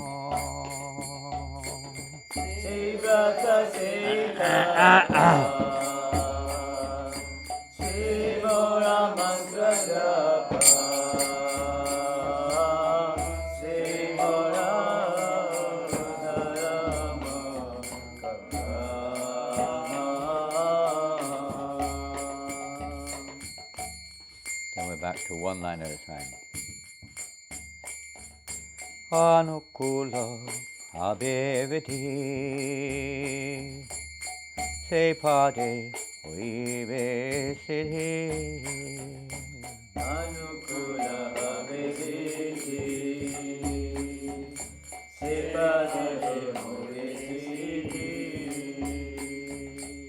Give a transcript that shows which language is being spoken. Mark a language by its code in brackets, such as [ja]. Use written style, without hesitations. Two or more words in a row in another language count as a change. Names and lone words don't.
[or] se-brata se-mora mantra-japa se-mora dharama. [en] Then we're back to one line at a time. [or] a-kuvalaya-śaśi se-pade siddhi se-pade siddhi